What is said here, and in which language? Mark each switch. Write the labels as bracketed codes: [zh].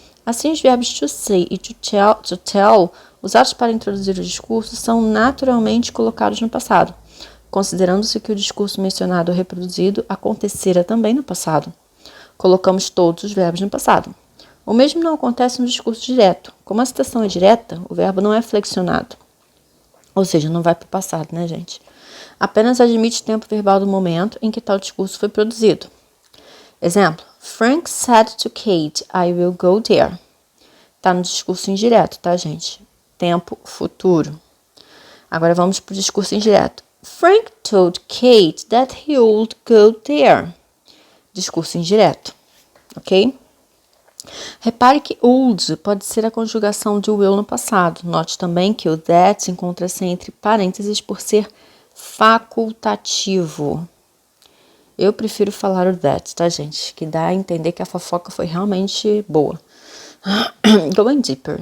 [pt] Assim, os verbos to say e to tell, usados para introduzir o discurso, são naturalmente colocados no passado, considerando-se que o discurso mencionado ou reproduzido acontecera também no passado. Colocamos todos os verbos no passado. O mesmo não acontece no discurso direto. Como a citação é direta, o verbo não é flexionado. Ou seja, não vai para o passado, né, gente? Apenas admite o tempo verbal do momento em que tal discurso foi produzido. Exemplo. [en] Frank said to Kate, I will go there. [pt] Tá no discurso indireto, tá, gente? Tempo futuro. Agora vamos para o discurso indireto. [en] Frank told Kate that he would go there. [pt] Discurso indireto, ok? Repare que would pode ser a conjugação de will no passado. Note também que o that encontra-se entre parênteses por ser facultativo. Eu prefiro falar o that, tá, gente? Que dá a entender que a fofoca foi realmente boa. [en] Going deeper.